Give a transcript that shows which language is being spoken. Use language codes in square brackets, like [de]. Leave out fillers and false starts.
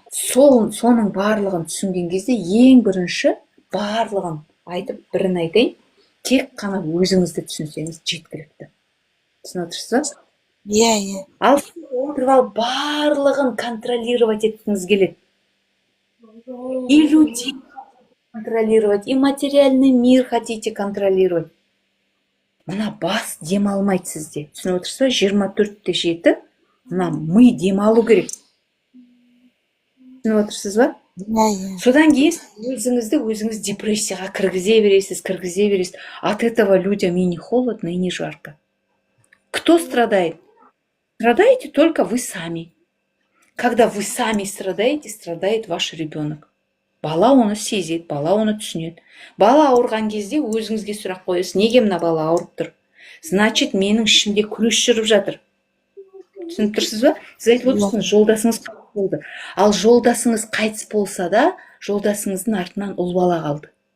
[kk] Соның барлығын түсінген кезде ең бірінші барлығын айтып, бірін айтайын, тек қана өзіңізді түсінсеңіз жеткілікті. Түсініп отырсыз ба? Иә. Ал отырып алып барлығын контролировать еткіңіз келеді. [ru] И людей контролировать, и материальный мир хотите контролировать. [kk] Мына бас демалмайды сізде. Түсініп отырсыз ба? 24/7 мына ми демалу керек. Түсініп отырсыз ба? Иә. Содан кейін өзіңіз депрессияға кіргізе бересіз. [ru] От этого людям и не холодно, и не жарко. Кто страдает? Страдаете только вы сами. Когда вы сами страдаете, страдает ваш ребенок. [kk] Бала оны сезеді, бала оны түсінеді. Бала ауырған кезде өзіңізге сұрақ қойыңыз, неге мына бала ауырып тұр? Значит, менің ішімде күрес жүріп жатыр. Түсініп тұрсыз ба? Сіз айтып отырсыз, жолдасыңыз қайтыс болды. Ал жолдасыңыз қайтыс болса да, жолдасыңыздың артынан ұл бала қалды.